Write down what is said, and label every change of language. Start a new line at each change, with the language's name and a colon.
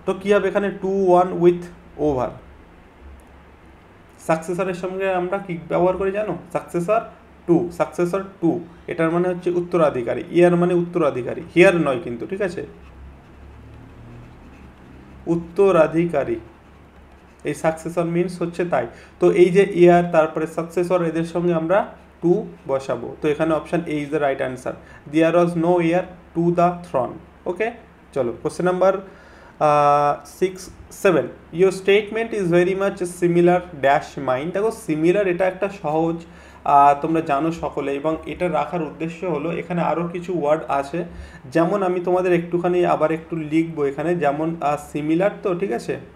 Bangla: তো কি হবে এখানে 2 1 with over, সাকসেসরের সঙ্গে আমরা কি ব্যবহার করি জানো, সাকসেসর টু, সাকসেসর টু, এটার মানে হচ্ছে উত্তরাধিকারী, ইয়ার মানে উত্তরাধিকারী, হিয়ার নয় কিন্তু, ঠিক আছে, উত্তরাধিকারী, এই সাকসেসর মিনস হচ্ছে তাই। তো এই যে ইয়ার তারপরে সাকসেসর এদের সঙ্গে আমরা টু বসাবো, তো এখানে
English: Option A is the right answer, there was no heir to the throne. Okay,
Bangla: চলো
English: Question number 6 7. Your statement is very much similar dash mine.
Bangla: দেখো সিমিলার এটা একটা সহজ, তোমরা জানো সকলে, এবং এটা রাখার উদ্দেশ্য হলো এখানে আরও কিছু ওয়ার্ড আছে, যেমন আমি তোমাদের একটুখানি আবার একটু লিখবো এখানে, যেমন সিমিলার, তো ঠিক আছে,